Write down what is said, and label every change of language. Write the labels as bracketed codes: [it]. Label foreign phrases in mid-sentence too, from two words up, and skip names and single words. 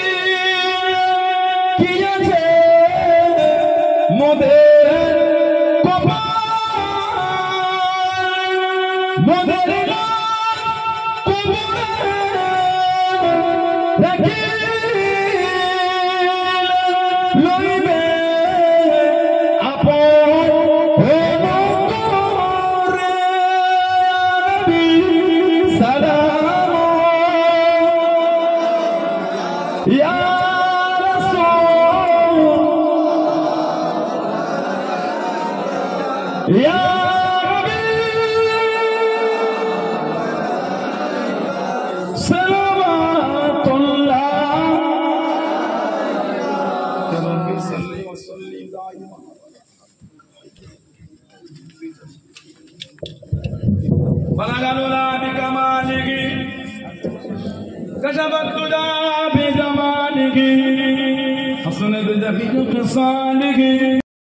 [bn] কি আছে মোদের কপাল মোদের কবরে রাখি লইবে আপন [ar] يا رسول يا حبيب صلوات الله يا ربي صل وسلم دائما بلغ العلى بكماله كشف الدجى بجماله حسنت دقيق خصاله